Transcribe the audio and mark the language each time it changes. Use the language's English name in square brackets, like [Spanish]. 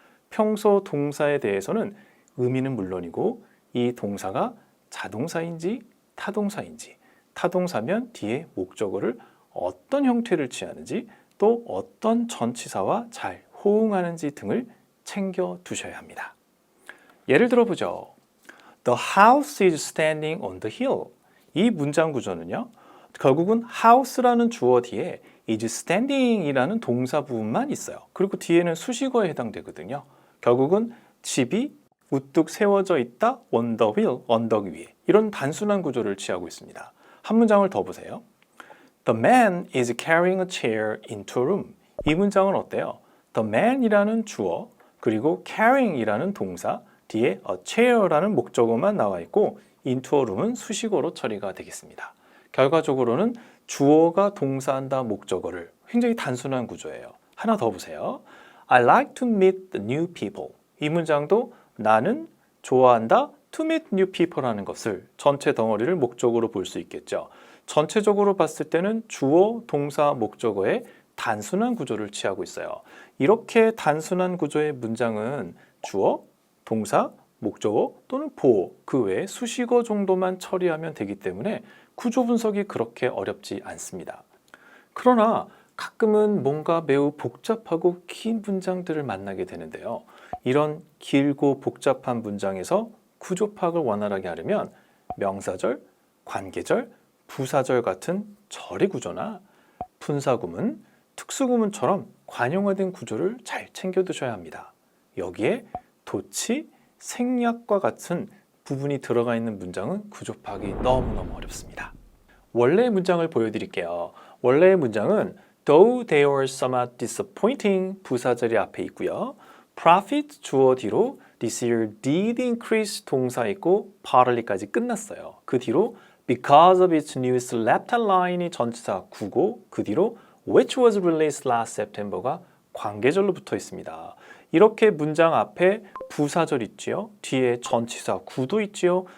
[Korean] 평소 동사에 대해서는 의미는 물론이고 이 동사가 자동사인지 타동사인지, 타동사면 뒤에 목적어를 어떤 형태를 취하는지 또 어떤 전치사와 잘 호응하는지 등을 챙겨 두셔야 합니다. 예를 들어보죠. [English] The house is standing on the hill. [Korean] 이 문장 구조는요, 결국은 house라는 주어 뒤에 [English] is standing [Korean] 이라는 동사 부분만 있어요. 그리고 뒤에는 수식어에 해당되거든요. 결국은 집이 우뚝 세워져 있다 [English] on the hill, [Korean] 언덕 위에. 이런 단순한 구조를 취하고 있습니다. 한 문장을 더 보세요. [English] The man is carrying a chair into a room. [Korean] 이 문장은 어때요? The man이라는 주어, 그리고 carrying이라는 동사, 뒤에 a chair라는 목적어만 나와 있고 [English] into a room [Korean] 은 수식어로 처리가 되겠습니다. 결과적으로는 주어가 동사한다 목적어를 굉장히 단순한 구조예요. 하나 더 보세요. [English] I like to meet the new people. [Korean] 이 문장도 나는 좋아한다 [English] to meet new people [Korean] 라는 것을 전체 덩어리를 목적으로 볼 수 있겠죠. 전체적으로 봤을 때는 주어, 동사, 목적어의 단순한 구조를 취하고 있어요. 이렇게 단순한 구조의 문장은 주어, 동사, 목적어 또는 보어, 그 외에 수식어 정도만 처리하면 되기 때문에 구조 분석이 그렇게 어렵지 않습니다. 그러나 가끔은 뭔가 매우 복잡하고 긴 문장들을 만나게 되는데요. 이런 길고 복잡한 문장에서 구조 파악을 원활하게 하려면 명사절, 관계절, 부사절 같은 절의 구조나 분사구문, 특수구문처럼 관용화된 구조를 잘 챙겨두셔야 합니다. 여기에 도치, 생략과 같은 부분이 들어가 있는 문장은 구조 파악이 너무너무 어렵습니다. 원래의 문장을 보여드릴게요. 원래의 문장은 [English] Though they are somewhat disappointing [Korean] 부사절이 앞에 있고요. [English] Profit [Korean] 주어 뒤로 [English] this year did increase [Korean] 동사 있고 [English] partly까지 [Korean] 끝났어요. 그 뒤로 [English] because of its news left line이 [Korean] 전치사 구고 그 뒤로 [English] which was released last September가 [Korean] 관계절로 붙어 있습니다. 이렇게 문장 앞에 부사절 있지요. 뒤에 전치사 구도 있지요.